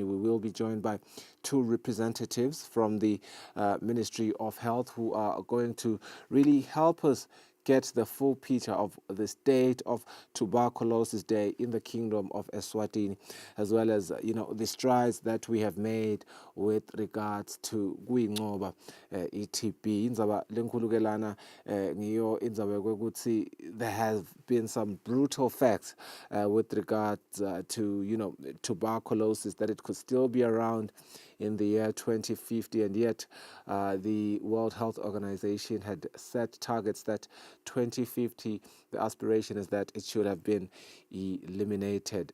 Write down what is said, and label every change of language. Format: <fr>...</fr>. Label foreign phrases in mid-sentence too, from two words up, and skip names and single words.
<en>We will be joined by two representatives from the Ministry of Health who are going to really help us get the full picture of the state of Tuberculosis Day in the Kingdom of Eswatini, as well as the strides that we have made with regards to kuyinqoba TB.</en> <ss>Indzaba lenkulukelana ngiyo indzawo yokuthi</ss> <en>there have been some brutal facts with regards to tuberculosis, that it could still be around in the year 2050, and yet the World Health Organization had set targets that 2050, the aspiration is that it should have been eliminated.</en>